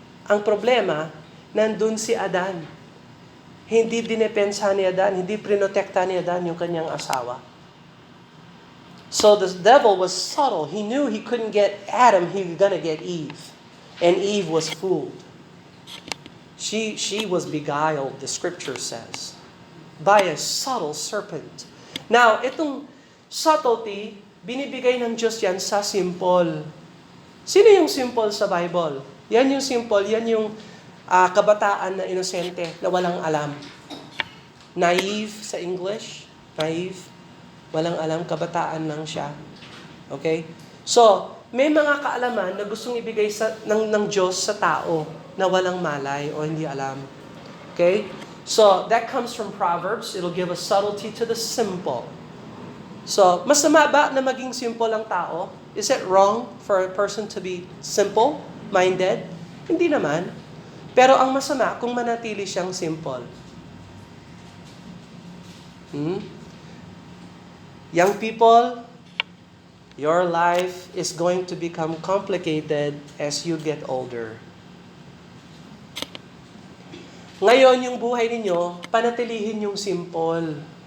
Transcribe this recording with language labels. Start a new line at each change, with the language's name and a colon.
Filipino: Ang problema, nandun si Adan. Hindi dinepensa ni Adan, hindi prinotekta ni Adan yung kanyang asawa.
English: So the devil was subtle. He knew he couldn't get Adam, he was gonna get Eve. And Eve was fooled. She was beguiled, the scripture says, by a subtle serpent.
Filipino: Now, itong subtlety, binibigay ng Diyos yan sa simple. Sino yung simple sa Bible? Yan yung simple, yan yung kabataan na inosente, na walang alam. Naive sa English, naive, walang alam, kabataan lang siya. Okay? So, may mga kaalaman na gustong ibigay ng Diyos sa tao na walang malay o hindi alam. Okay?
English: So, that comes from Proverbs. It'll give a subtlety to the simple.
Filipino: So, masama ba na maging simple ang tao?
English: Is it wrong for a person to be simple-minded?
Filipino: Hindi naman. Pero ang masama kung manatili siyang simple.
English: Young people, your life is going to become complicated as you get older.
Filipino: Ngayon, yung buhay ninyo, panatilihin yung simple.